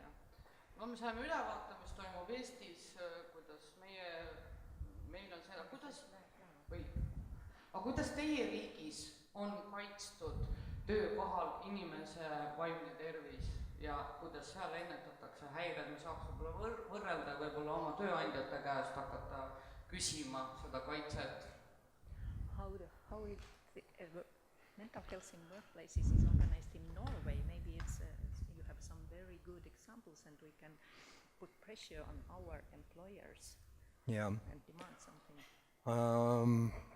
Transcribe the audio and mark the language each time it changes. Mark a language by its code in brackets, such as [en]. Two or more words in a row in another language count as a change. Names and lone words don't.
[et] No me saame ülevaate, mis toimub Eestis, kuidas meil on seda, kuidas teie riigis on kaitstud töökohal inimese vaimne tervis ja kuidas seal ennetatakse häired, me saaks võib-olla võrrelda võib-olla oma tööandjate käest hakata küsima seda kaitset. [en] Mental health in workplaces is organized in Norway. Maybe you have some very good examples and we can put pressure on our employers and demand something.